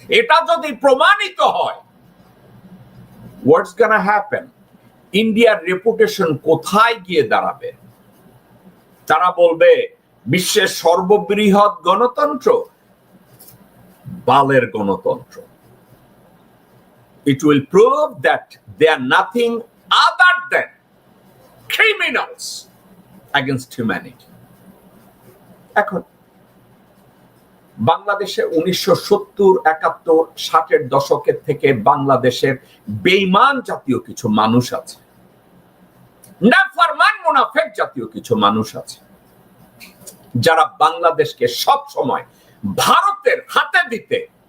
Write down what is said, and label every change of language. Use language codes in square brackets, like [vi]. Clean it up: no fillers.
[bn] এটা যদি প্রমাণিত হয়, [en] What's gonna happen? [bn] ইন্ডিয়ার রেপুটেশন কোথায় গিয়ে দাঁড়াবে? তারা বলবে বিশ্বের সর্ববৃহৎ গণতন্ত্র, বালের গণতন্ত্র। [en] It will prove that they are nothing other than criminals against humanity. [bn] এখন বাংলাদেশে 1970, 71, 60-এর দশকের থেকে বাংলাদেশের বেঈমান জাতীয় কিছু মানুষ আছে, নাফরমান মুনাফিক জাতীয় কিছু মানুষ আছে, যারা বাংলাদেশকে সব সময় ভারতের হাতে দিতে